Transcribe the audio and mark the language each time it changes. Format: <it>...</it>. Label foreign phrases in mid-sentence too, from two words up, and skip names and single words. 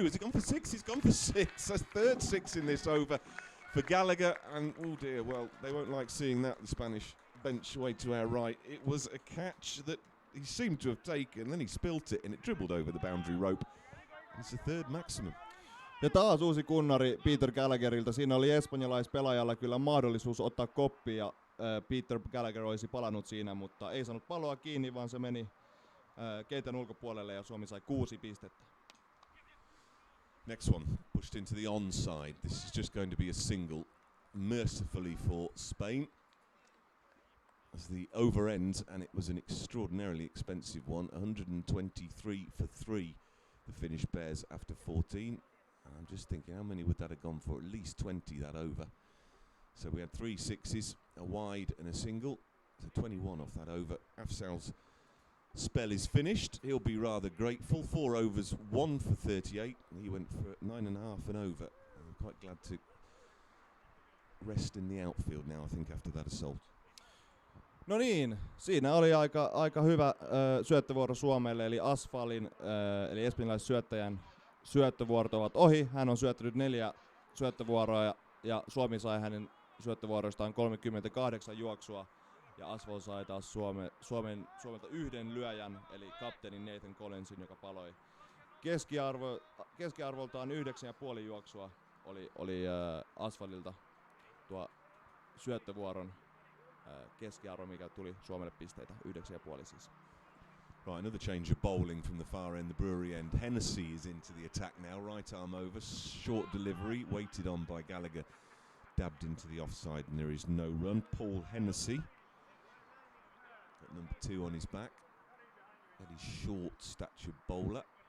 <en>Has he gone for 6? He's gone for 6. That's 3rd 6 in this over for Gallagher. And oh dear, well, they won't like seeing that, the Spanish bench way to our right. It was a catch that he seemed to have taken, then he spilt it and it dribbled over the boundary rope. It's the 3rd maximum.</en> <fi>Ja taas uusi kunnari Peter Gallagherilta. Siinä oli espanjalaispelaajalla kyllä mahdollisuus ottaa koppi ja Peter Gallagher olisi palannut siinä, mutta ei saanut palloa kiinni, vaan se meni kentän ulkopuolelle ja Suomi sai 6 pistettä.</fi> <en>Next one, pushed into the onside. This is just going to be a single, mercifully for Spain. As the over ends, and it was an extraordinarily expensive one, 123 for 3. The Finnish Bears after 14. And I'm just thinking, how many would that have gone for? At least 20, that over. So we had 3 sixes, a wide and a single. So 21 off that over. Afzal's spell is finished. He'll be rather grateful. 4 overs, 1 for 38. He went for 9.5 and over. I'm quite glad to rest in the outfield now, I think, after that assault.</en> <fi>No niin, siinä oli aika hyvä syöttövuoro Suomelle, eli Asfalin, eli espanjalaissyöttäjän syöttövuorot ovat ohi. Hän on syöttänyt 4 syöttövuoroa ja Suomi sai hänen syöttövuoroistaan 38 juoksua. Ja Asfal sai taas Suomelta 1 lyöjän, eli kapteenin Nathan Collinsin, joka paloi. Keskiarvoltaan 9,5 juoksua oli Asfalilta tuo syöttövuoron keskiarvo, mikä tuli Suomelle pisteitä, 9,5 siis.</fi> <en>Right, another change of bowling from the far end, the Brewery end. Hennessy is into the attack now, right arm over, short delivery, waited on by Gallagher, dabbed into the offside and there is no run. Paul Hennessy, at number 2 on his back, very short statured bowler.</en>